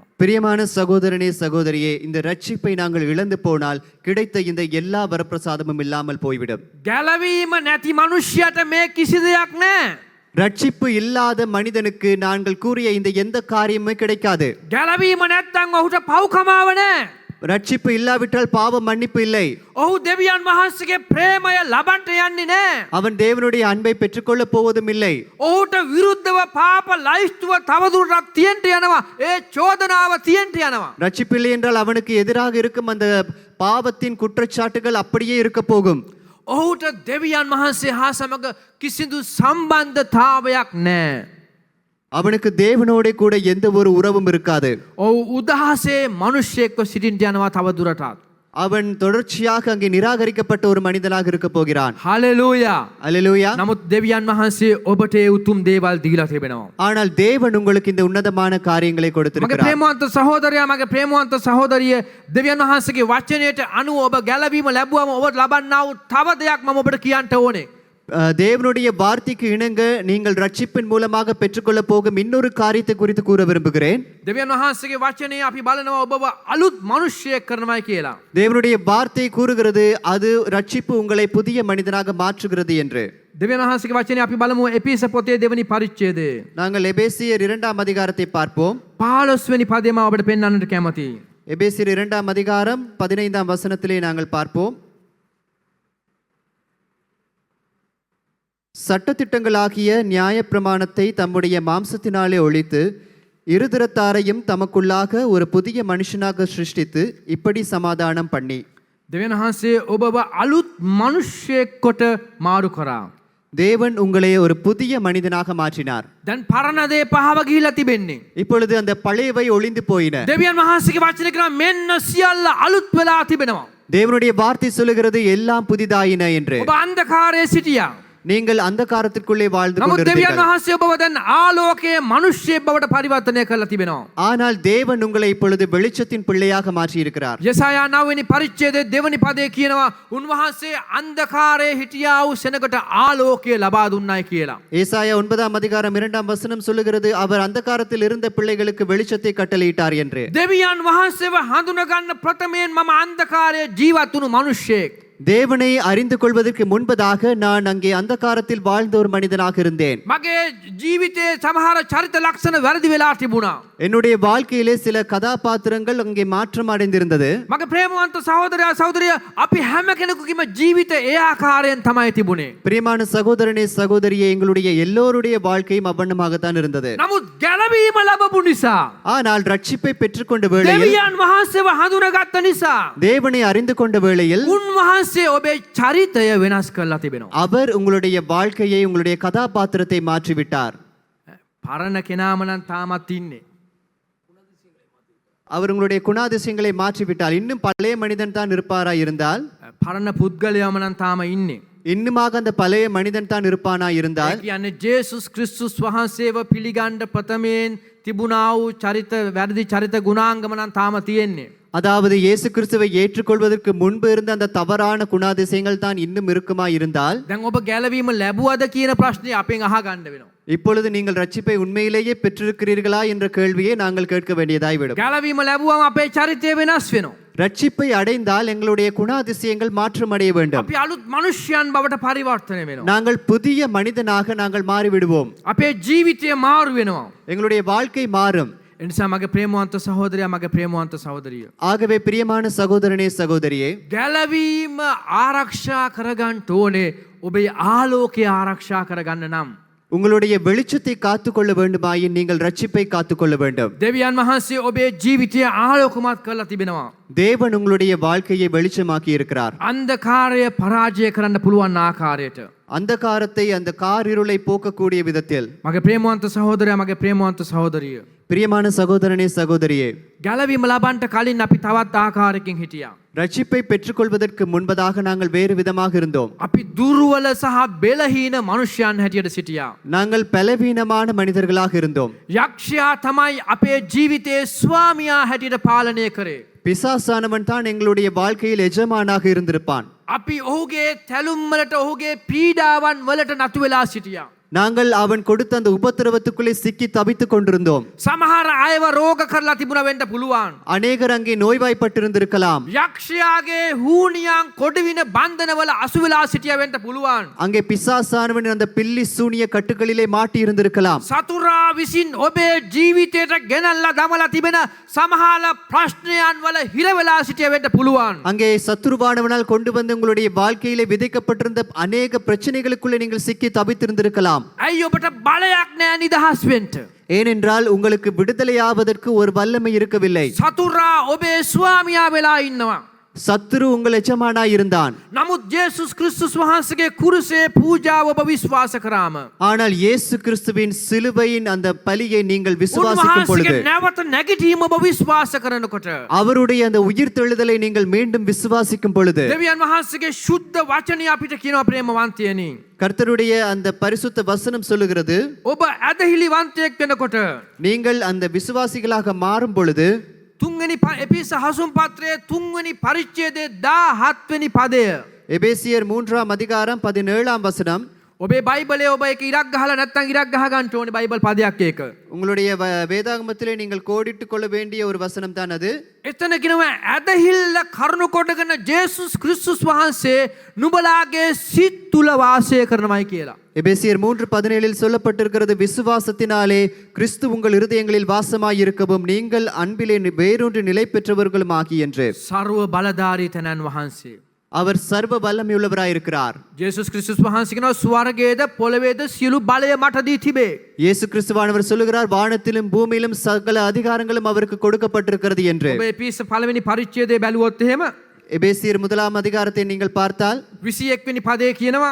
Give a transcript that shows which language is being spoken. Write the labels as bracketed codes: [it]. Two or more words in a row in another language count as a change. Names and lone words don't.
[ta] பிரியமான சகோதரனே சகோதரியே, இந்த ரட்சிப்பை நாங்கள் இழந்து போனால் கிடைத்த இந்த எல்லா வரப்பிரசாதமும் இல்லாமல் போய்விடும். [si] ගැලවීම නැති මනුෂ්‍යයට මේ කිසි දෙයක් නැහැ. [ta] ரட்சிப்பு இல்லாத மனிதனுக்கு நாங்கள் கூறிய இந்த எந்த காரியமுமே கிடைக்காது. [si] ගැලවීම නැත්නම් ඔහුට පව්කමාව නැහැ. [ta] ரட்சிப்பு இல்லாவிட்டால் பாவ மன்னிப்பு இல்லை. [si] ඔහු දෙවියන් වහන්සේගේ ප්‍රේමය ලබන්න යන්නේ නැහැ. [ta] அவன் தேவனுடைய அன்பை பெற்றுக்கொள்ள போவதும் இல்லை. [si] ඔහුට විරුද්ධව පාප ලයිස්තුව තවදුරටත් තියෙන්න යනවා. ඒ චෝදනාව තියෙන්න යනවා. [ta] ரட்சிப்பு இல்லை என்றால் அவனுக்கு எதிராக இருக்கும் அந்த பாவத்தின் குற்றச்சாட்டுகள் அப்படியே இருக்க போகும். [si] ඔහුට දෙවියන් වහන්සේ හා සමග කිසිදු සම්බන්ධතාවයක් නැහැ. [ta] அவனுக்கு தேவனோட கூட எந்த ஒரு உறவும் இருக்காது. [si] ඔහු උදහසේ මිනිස්සෙක්ව සිටින්න යනවා තවදුරටත්. [ta] அவன் தொடர்ச்சியாக அங்கே நிராகரிக்கப்பட்ட ஒரு மனிதனாக இருக்க போகிறான். [si] හලෙලූයා. [ta] அல்லேலூயா. [si] නමුත් දෙවියන් වහන්සේ ඔබට ඒ උතුම් දේවල් දීලා තිබෙනවා. [ta] ஆனால் தேவன் உங்களுக்கு இந்த உன்னதமான காரியங்களை [si] මගේ [ta] கொடுத்திருக்கிறார். [si] ප්‍රේමවන්ත සහෝදරයා, මගේ ප්‍රේමවන්ත සහෝදරිය, දෙවියන් වහන්සේගේ වචනයට අනුව ඔබ ගැලවීම ලැබුවම ඔබ ලබන්නා වූ තව දෙයක් මම ඔබට කියන්න ඕනේ. [ta] தேவனுடைய வார்த்தைக்கு இணங்க நீங்கள் ரட்சிப்பின் மூலமாக பெற்றுக்கொள்ள போகும் இன்னொரு காரியத்தை குறித்து கூற விரும்புகிறேன். [si] දෙවියන් වහන්සේගේ වචනේ අපි බලනවා ඔබව අලුත් මිනිසෙක් කරනවායි කියලා. [ta] தேவனுடைய வார்த்தை கூறுகிறது அது ரட்சிப்பு உங்களை புதிய மனிதனாக மாற்றுகிறது என்று. [si] දෙවියන් වහන්සේගේ වචනේ අපි බලමු එපිස පොතේ දෙවනි පරිච්ඡේදයේ. [ta] நாங்கள் எபேசியர் 2ஆம் அதிகாரத்தை பார்ப்போம். [si] 15 වෙනි පදේ මම ඔබට පෙන්වන්නට කැමතියි. [ta] எபேசியர் 2ஆம் அதிகாரம் 15ஆம் வசனத்திலே நாங்கள் பார்ப்போம். சட்டதிட்டங்களாகிய நியாயப்பிரமாணத்தை தம்முடைய மாம்சத்தினாலே ஒழித்து இருதரத்தாரையும் தமக்குள்ளாக ஒரு புதிய மனுஷனாக சிருஷ்டித்து இப்படி சமாதானம் பண்ணி. [si] දෙවියන් වහන්සේ ඔබව අලුත් මිනිසෙක් කොට මාරු කරා. [ta] தேவன் உங்களை ஒரு புதிய மனிதனாக மாற்றினார். [si] දැන් පරණ දේ පහව ගිහිලා තිබෙන්නේ. [ta] இப்பொழுது அந்த பழையவை ஒளிந்து போயின. [si] දෙවියන් වහන්සේගේ වචනේ කරා මෙන්න සියල්ල අලුත් වෙලා තිබෙනවා. [ta] தேவனுடைய வார்த்தை சொல்லுகிறது எல்லாம் புதிதாயின என்று. [si] ඔබ අන්ධකාරයේ සිටියා. [ta] நீங்கள் අන්ධකාரத்திற்குள்ளே வாழ்ந்து [si] නමුත් දෙවියන් [ta] கொண்டிருந்தீர்கள். [si] වහන්සේ ඔබව දැන් ආලෝකයේ මිනිස්සෙක් බවට පරිවර්තනය කරලා තිබෙනවා. [ta] ஆனால் தேவன் உங்களை இப்பொழுது வெளிச்சத்தின் பிள்ளையாக மாற்றியிருக்கிறார். [si] යසායා 9 වෙනි පරිච්ඡේදයේ දෙවනි පදයේ කියනවා උන්වහන්සේ අන්ධකාරයේ හිටියා වූ සෙනගට ආලෝකය ලබා දුන්නයි කියලා. [ta] ஏசாயா 9ஆம் அதிகாரம் 2ஆம் வசனம் சொல்லுகிறது, அவர் அந்தகாரத்தில் இருந்த பிள்ளைகளுக்கு வெளிச்சத்தை கட்டளையிட்டார் என்று. [si] දෙවියන් වහන්සේව හඳුනගන්න ප්‍රථමයෙන් මම අන්ධකාරයේ ජීවත් වුණු මිනිස්සෙක්. [ta] தேவனை அறிந்து கொள்வதற்கு முன்பதாக நான் அங்கே அந்தகாரத்தில் வாழ்ந்த ஒரு மனிதனாக இருந்தேன். [si] මගේ ජීවිතයේ සමහර චරිත ලක්ෂණ වැරදි වෙලා තිබුණා. [ta] என்னுடைய வாழ்க்கையிலே சில கதாபாத்திரங்கள் அங்கே மாற்றம் அடைந்திருந்தது. [si] මගේ ප්‍රේමවන්ත සහෝදරයා සහෝදරිය අපි හැම කෙනෙකුගේම ජීවිත ඒ ආකාරයෙන් තමයි තිබුණේ. [ta] பிரியமான சகோதரனே சகோதரியே, எங்களுடைய எல்லோருடைய வாழ்க்கையும் அவ்வண்ணமாகத்தான் இருந்தது. [si] නමුත් ගැලවීම ලැබපු නිසා [ta] ஆனால் ரட்சிப்பை பெற்றுக்கொண்ட வேளையில், [si] දෙවියන් වහන්සේව හඳුනගත්ත නිසා [ta] தேவனை அறிந்து கொண்ட வேளையில் [si] උන්වහන්සේ ඔබේ චරිතය වෙනස් කරලා තිබෙනවා. [ta] அவர் உங்களுடைய வாழ்க்கையை, உங்களுடைய கதாபாத்திரத்தை மாற்றிவிட்டார். [si] පරණ කෙනාම නම් තාමත් ඉන්නේ. [ta] அவர் உங்களுடைய குணாதிசயங்களை மாற்றிவிட்டார். இன்னும் பழைய மனிதன் தான் இருப்பாரா இருந்தால், [si] පරණ පුද්ගලයාම නම් තාම ඉන්නේ. [ta] இன்னுமாக அந்த பழைய மனிதன் தான் இருப்பானா [si] ඒ [ta] இருந்தால், [si] කියන්නේ ජේසුස් ක්‍රිස්තුස් වහන්සේව පිළිගන්න ප්‍රථමයෙන් තිබුණා වූ චරිත වැරදි චරිත ගුණාංගම නම් තාම තියෙන්නේ. [ta] அதாவது இயேசு கிறிஸ்துவை ஏற்றுக்கொள்வதற்கு முன்பு இருந்த அந்த தவறான குணாதிசயங்கள் தான் இன்னும் இருக்குமா இருந்தால், [si] දැන් ඔබ ගැලවීම ලැබුවද කියන ප්‍රශ්නේ අපෙන් අහගන්න වෙනවා. [ta] இப்பொழுது நீங்கள் ரட்சிப்பை உண்மையிலேயே பெற்றிருக்கிறீர்களா என்ற கேள்வியை நாங்கள் கேட்க வேண்டியதாய்விடும். [si] ගැලවීම ලැබුවම අපේ චරිතය වෙනස් වෙනවා. [ta] ரட்சிப்பை அடைந்தால் எங்களுடைய குணாதிசயங்கள் மாற்றம் அடைய வேண்டும். [si] අපි අලුත් මනුෂ්‍යයන් බවට පරිවර්තනය වෙනවා. [ta] நாங்கள் புதிய மனிதனாக நாங்கள் மாறிவிடுவோம். [si] අපේ ජීවිතය මාරු වෙනවා. [ta] எங்களுடைய வாழ்க்கை மாறும். [si] එනිසා මගේ ප්‍රේමවන්ත සහෝදරයා මගේ ප්‍රේමවන්ත සහෝදරිය [ta] ஆகவே பிரியமான சகோதரனே சகோதரியே, [si] ගැලවීම ආරක්ෂා කරගන්න ඕනේ ඔබේ ආලෝකය ආරක්ෂා කරගන්න නම්. [ta] உங்களுடைய வெளிச்சத்தை காத்துக்கொள்ள வேண்டுமாயின் நீங்கள் ரட்சிப்பை காத்துக்கொள்ள வேண்டும். [si] දෙවියන් වහන්සේ ඔබේ ජීවිතය ආලෝකමත් කරලා තිබෙනවා. [ta] தேவன் உங்களுடைய வாழ்க்கையை வெளிச்சமாக்கி இருக்கிறார். [si] අන්ධකාරය පරාජය කරන්න පුළුවන් ආකාරයට. [ta] அந்தகாரத்தை, அந்த காரிருளை போக்கக்கூடிய விதத்தில். [si] මගේ ප්‍රේමවන්ත සහෝදරයා මගේ ප්‍රේමවන්ත සහෝදරිය [ta] பிரியமான சகோதரனே சகோதரியே, [si] ගැලවීම ලබන්න කලින් අපි තවත් ආකාරයකින් හිටියා. [ta] ரட்சிப்பை பெற்றுக்கொள்வதற்கு முன்பதாக நாங்கள் வேறு விதமாக இருந்தோம். [si] අපි දුර්වල සහ බෙලහීන මනුෂ්‍යයන් හැටියට සිටියා. [ta] நாங்கள் பலவீனமான மனிதர்களாக இருந்தோம். [si] යක්ෂයා තමයි අපේ ජීවිතයේ ස්වාමියා හැටියට පාලනය කරේ. [ta] பிசாசானவன் தான் எங்களுடைய வாழ்க்கையில் எஜமானாக இருந்திருப்பான். [si] අපි ඔහුගේ තැලුම් වලට ඔහුගේ පීඩාවන් වලට නතු වෙලා සිටියා. [ta] நாங்கள் அவன் கொடுத்த அந்த உபத்திரவத்துக்குள்ளே சிக்கி தவித்துக் கொண்டிருந்தோம். [si] සමහර අයව රෝග කරලා තිබුණ වෙන්න පුළුවන්. [ta] அநேகர் அங்கே நோய்வாய்ப்பட்டிருந்திருக்கலாம். [si] යක්ෂයාගේ හූනියන් කොඩවින බන්ධනවල අසු වෙලා සිටිය වෙන්න පුළුවන්. [ta] அங்கே பிசாசானவன் அந்த பில்லி சூனிய கட்டுகளிலே மாட்டி இருந்திருக்கலாம். [si] සතුරා විසින් ඔබේ ජීවිතයට ගෙනල්ලා දමලා තිබෙන සමහර ප්‍රශ්නයන් වල හිර වෙලා සිටිය වෙන්න පුළුවන්. [ta] அங்கே சத்துருவானவனால் கொண்டு வந்து உங்களுடைய வாழ்க்கையிலே விதைக்கப்பட்டிருந்த அநேக பிரச்சனைகளுக்குள்ளே நீங்கள் சிக்கி தவித்திருந்திருக்கலாம். [si] ඇයි ඔබට බලයක් නෑ නිදහස් වෙන්න? [ta] ஏனென்றால் உங்களுக்கு விடுதலையாவதற்கு ஒரு வல்லமை இருக்கவில்லை. [si] සතුරා ඔබේ ස්වාමියා වෙලා ඉන්නවා. [ta] சத்துரு உங்கள் எஜமானாய் இருந்தான். [si] නමුත් ජේසුස් ක්‍රිස්තුස් වහන්සේගේ කුරුසේ පූජාව ඔබ විශ්වාස කරාම [ta] ஆனால் இயேசு கிறிஸ்துவின் சிலுவையின் அந்த பலியை நீங்கள் விசுவாசிக்கும் பொழுது, [si] උන්වහන්සේගේ නැවත නැගිටීම ඔබ විශ්වාස කරනකොට [ta] அவருடைய அந்த உயிர்த்தெழுதலை நீங்கள் மீண்டும் விசுவாசிக்கும் பொழுது, [si] දෙවියන් වහන්සේගේ ශුද්ධ වචනය අපිට කියනවා ප්‍රේමවන්තයනි. [ta] கர்த்தருடைய அந்த பரிசுத்த வசனம் சொல்லுகிறது, [si] ඔබ ඇදහිලිවන්තයෙක් වෙනකොට [ta] நீங்கள் அந்த விசுவாசிகளாக மாறும் பொழுது, [si] තුන්වෙනි එපිස හසුම් පත්‍රයේ තුන්වෙනි පරිච්ඡේදයේ 17 වෙනි පදය. [ta] எபேசியர் 3ஆம் அதிகாரம் 17ஆம் வசனம். [si] ඔබේ බයිබලයේ ඔබ ඒක ඉරක් ගහලා නැත්නම් ඉරක් ගහ ගන්න ඕනේ බයිබල් පදයක් ඒක. [ta] உங்களுடைய வேதாகமத்திலே நீங்கள் கோடிட்டுக் கொள்ள வேண்டிய ஒரு வசனம் தான் அது. [si] එතන කියනවා ඇදහිල්ල කරුණු කොටගෙන ජේසුස් ක්‍රිස්තුස් වහන්සේ නුඹලාගේ සිත් තුල වාසය කරනවායි කියලා. [ta] எபேசியர் 3:17 சொல்லப்பட்டிருக்கிறது, விசுவாசத்தினாலே கிறிஸ்து உங்கள் இருதயங்களில் வாசமாயிருக்கவும் நீங்கள் அன்பிலே வேறொன்று நிலை பெற்றவர்களும் ஆகி என்று. [si] සර්ව බලධාරී තනන් වහන්සේ. [ta] அவர் சர்வ வல்லமையுள்ளவராயிருக்கிறார். [si] ජේසුස් ක්‍රිස්තුස් වහන්සේ කියනවා ස්වර්ගයේද පොළවේද සියලු බලය මට දී තිබේ. [ta] இயேசு கிறிஸ்துவானவர் சொல்லுகிறார், வானத்திலும் பூமியிலும் சகல அதிகாரங்களும் அவருக்கு கொடுக்கப்பட்டிருக்கிறது என்று. [si] ඔබේ පිස පළවෙනි පරිච්ඡේදයේ බැලුවොත් එහෙම [ta] எபேசியர் 1ஆம் அதிகாரத்தை நீங்கள் பார்த்தால் [si] 21 වෙනි පදයේ කියනවා